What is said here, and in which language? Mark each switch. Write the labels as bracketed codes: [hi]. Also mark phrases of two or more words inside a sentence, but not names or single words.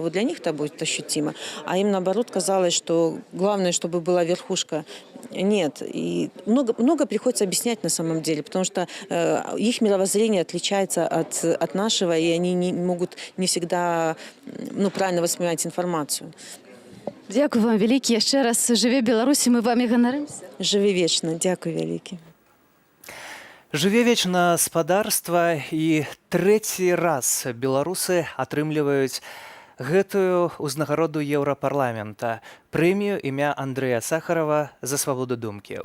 [ru] Вот для них это будет ощутимо. А им наоборот казалось, что главное, чтобы была верхушка. Нет. И много приходится объяснять на самом деле, потому что их мировоззрение отличается от нашего, и они не могут не всегда правильно воспринимать информацию. [be] Дякую вам вялікі. Яшчэ раз жыве Беларусі, мы вами ганарымся. Жыве вечна. Дякую вялікі. Жыве вечна спадарства, і трэці раз беларусы атрымліваюць гэтую ўзнагароду Еўрапарламента, прэмію імя Андрэя Сахарова за свабоду думкі.